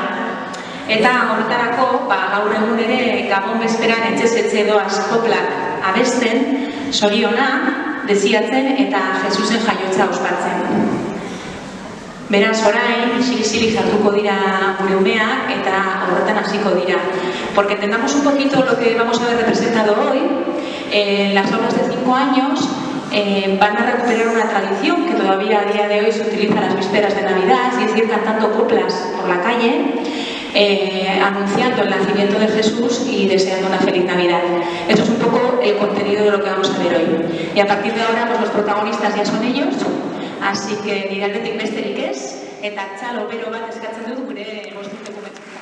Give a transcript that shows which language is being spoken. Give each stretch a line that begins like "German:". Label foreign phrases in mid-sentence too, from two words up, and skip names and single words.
Basque: Eta horretarako, gaur egun ere Gabon bezperan etxez-etxe doaz koplak abesten, zoriona, desiatzen eta Jesusen jaiotza ospatzen. Beraz, orain, isilik sartuko dira gure umeak eta horretan hasiko dira.
Spanish: Porque entendamos un poquito lo que vamos a ver representado hoy, las aulas de 5 años van a recuperar una tradición que todavía a día de hoy se utiliza a las vísperas de Navidad, y es ir cantando coplas por la calle, anunciando el nacimiento de Jesús y deseando una feliz Navidad. Eso es un poco el contenido de lo que vamos a ver hoy. Y a partir de ahora, pues los protagonistas ya son ellos, así que
Basque: nire aldetik besterik ez, eta txalo bero bat eskatzen dut gure bostuteko metzak.